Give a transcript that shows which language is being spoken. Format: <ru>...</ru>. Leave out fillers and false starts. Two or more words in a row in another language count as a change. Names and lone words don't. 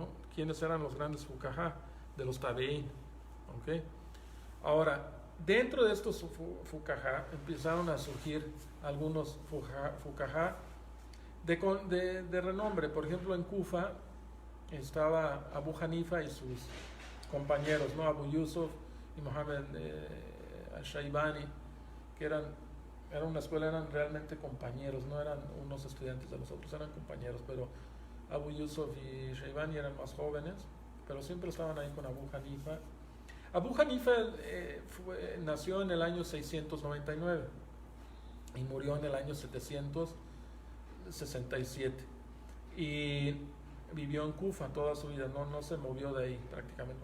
<es>Quiénes eran los grandes fuqaha de los tabi'in, ¿okay? Ahora, dentro de estos fuqaha empezaron a surgir algunos fuqaha de renombre. Por ejemplo, en Kufa estaba Abu Hanifa y sus compañeros, ¿no? Abu Yusuf y Muhammad al-Shaybani, que eran una escuela, eran realmente compañeros, no eran unos estudiantes de los otros, eran compañeros. Pero Abu Yusuf y Shaybani eran más jóvenes, pero siempre estaban ahí con Abu Hanifa. Abu Hanifa nació en el año 699 y murió en el año 767, y vivió en Kufa toda su vida, no se movió de ahí prácticamente.</es>